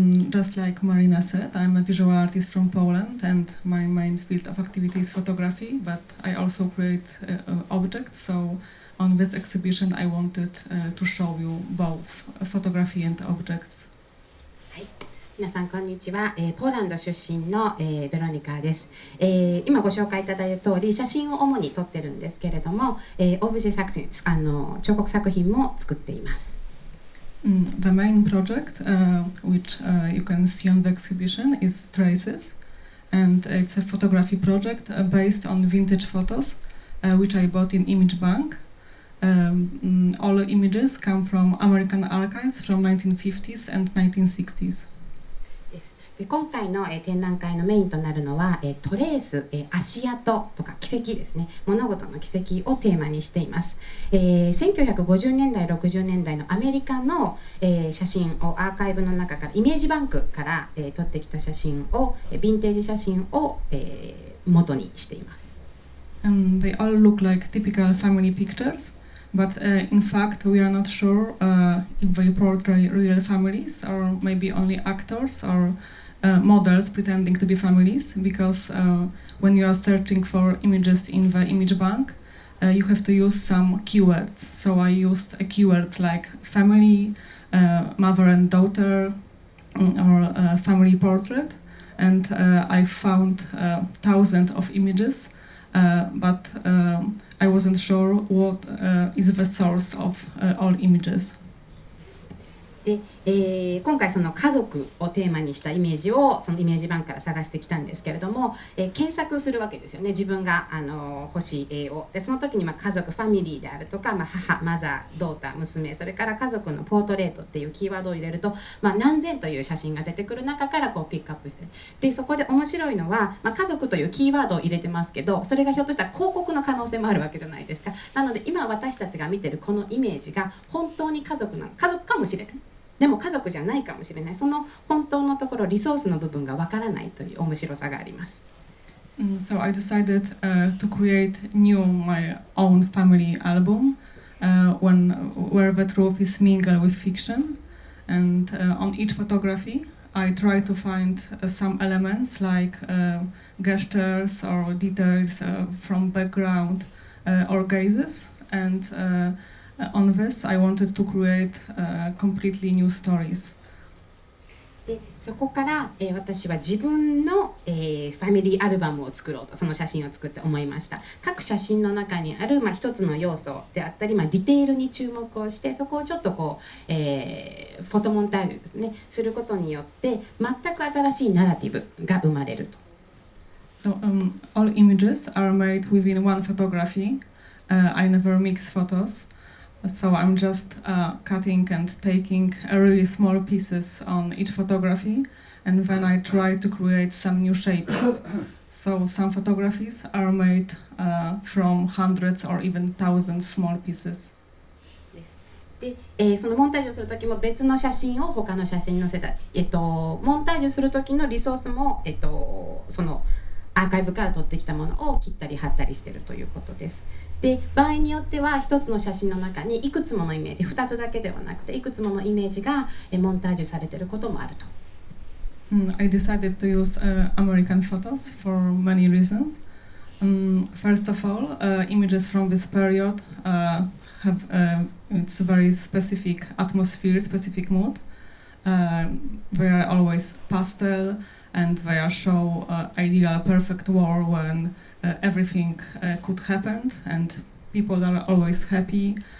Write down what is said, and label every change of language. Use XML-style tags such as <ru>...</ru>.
<en>Just like Marina said, I'm a visual artist from Poland and my main field of activity is photography, but I also create objects, so on this exhibition I wanted to show you both photography and objects.</en> <ja>皆さんこんにちは、ポーランド出身の、ベロニカです、今ご紹介いただいた通り写真を主に撮ってるんですけれども、オブジェ作品彫刻作品も作っています。</ja> <en>The main project, which you can see on the exhibition, is Traces, and it's a photography project based on vintage photos, which I bought in Image Bank. All images come from American archives from 1950s and 1960s.</en> <ja>で今回の、展覧会のメインとなるのは、トレース、足跡とか軌跡ですね、物事の軌跡をテーマにしています。 1950年代60年代のアメリカの、写真をアーカイブの中からイメージバンクから、撮ってきた写真をヴィンテージ写真を、元にしています。</ja> <en>They all look like typical family pictures, but in fact we are not sure if they portray real families or maybe only actors or models pretending to be families, because when you are searching for images in the image bank, you have to use some keywords. So I used a keyword like family, mother and daughter, or family portrait, and I found thousands of images, but I wasn't sure what is the source of all images.</en> <ja>で今回その家族をテーマにしたイメージをそのイメージバンクから探してきたんですけれども、検索するわけですよね。自分が欲しい絵を。でその時に家族ファミリーであるとか、母マザードーター娘、それから家族のポートレートっていうキーワードを入れると、何千という写真が出てくる中からこうピックアップしてる。でそこで面白いのは、家族というキーワードを入れてますけど、それがひょっとしたら広告の可能性もあるわけじゃないですか。なので今私たちが見てるこのイメージが本当に家族かもしれない。でも家族じゃないかもしれない。その本当のところリソースの部分がわからないという面白さがあります。</ja> <en>So I decided to create my own family album where the truth is mingled with fiction, and on each photography I try to find some elements like gestures or details from background or gazes, and on this I wanted to create completely new stories.</en> <ja>でそこから、私は自分の、ファミリーアルバムを作ろうとその写真を作って思いました。各写真の中にある、一つの要素であったり、ディテールに注目をしてそこをちょっとこう、フォトモンタージュですね、することによって全く新しいナラティブが生まれると。</ja> <en>So all images are made within one photography. I never mix photos. So I'm just cutting and taking really small pieces on each photography, and then I try to create some new shapes. So some photographies are made from hundreds or even thousands small pieces.</en> <ja>でそのモンタージュをする時も別の写真を他の写真に載せた、モンタージュする時のリソースも、そのアーカイブから取ってきたものを切ったり貼ったりしているということです。で場合によっては一つの写真の中にいくつものイメージ、2つだけではなくていくつものイメージがモンタージュされていることもあると。</ja> <en>I decided to use American photos for many reasons. First of all, images from this period have its very specific atmosphere, specific mood. They are always pastel, and they are show ideal perfect world when everything could happen and people are always happy.</en>